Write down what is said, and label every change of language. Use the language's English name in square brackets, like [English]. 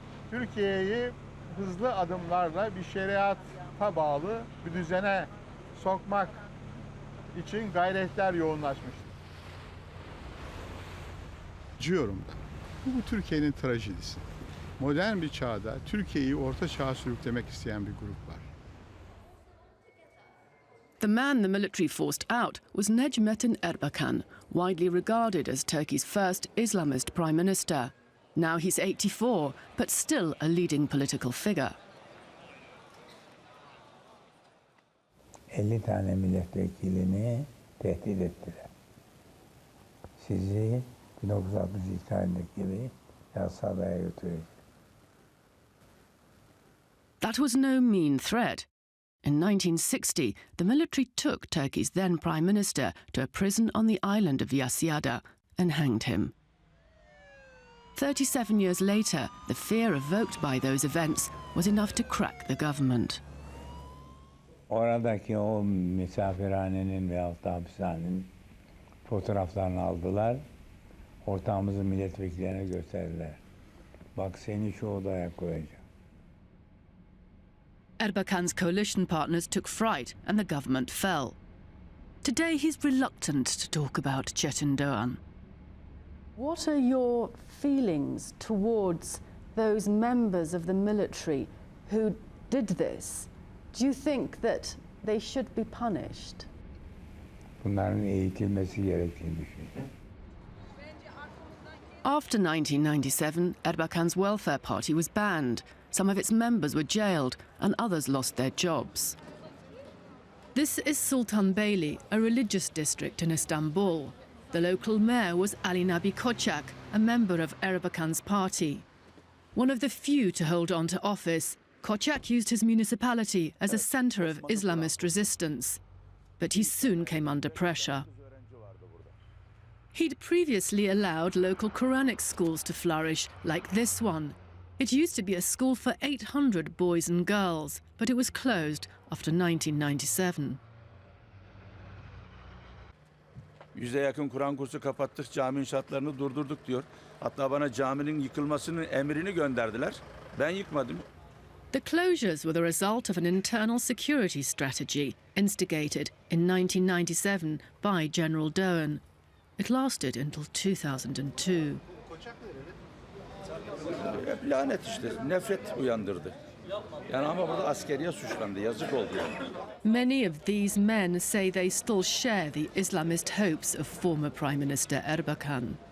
[Turkish] Türkiye'yi hızlı adımlarla bir şeriata bağlı bir düzene sokmak için gayretler yoğunlaşmıştı. Diyorum da. Bu Türkiye'nin trajedisi. Modern bir çağda Türkiye'yi orta çağa sürüklemek isteyen bir grup var. [English] The man the military forced out was Necmettin Erbakan, widely regarded as Turkey's first Islamist prime minister. Now he's 84, but still a leading political figure. [Turkish] 50 tane milletvekilini tehdit ettiler. Sizi 1962 tarihindeki gibi yasalaya götürecek. [English] That was no mean threat. In 1960, the military took Turkey's then prime minister to a prison on the island of Yasyada and hanged him. 37 years later, the fear evoked by those events was enough to crack the government. [Turkish] Oradaki o misafirhanenin veyahut da hapishanenin fotoğraflarını aldılar. Ortağımızın milletvekillerine gösterdiler. Bak seni şu odaya koyacağım. [English] Erbakan's coalition partners took fright and the government fell. Today he's reluctant to talk about Çetin Dogan. What are your feelings towards those members of the military who did this? Do you think that they should be punished? [Turkish] Bunların eğitilmesi gerektiğini düşünüyorum. [English] After 1997, Erbakan's welfare party was banned. Some of its members were jailed and others lost their jobs. This is Sultanbeyli, a religious district in Istanbul. The local mayor was Ali Nabi Koçak, a member of Erbakan's party. One of the few to hold on to office, Koçak used his municipality as a centre of Islamist resistance, but he soon came under pressure. He'd previously allowed local Quranic schools to flourish, like this one. It used to be a school for 800 boys and girls, but it was closed after 1997. [Turkish] 100'e yakın Kur'an kursu kapattık, cami inşaatlarını durdurduk diyor. Hatta bana caminin yıkılmasının emrini gönderdiler. Ben yıkmadım. [English] The closures were the result of an internal security strategy instigated in 1997 by General Dogan. It lasted until 2002. [Turkish] Lanet işte, nefret uyandırdı. Yani ama burada askeriye suçlandı, yazık oldu yani. [English] Many of these men say they still share the Islamist hopes of former Prime Minister Erbakan.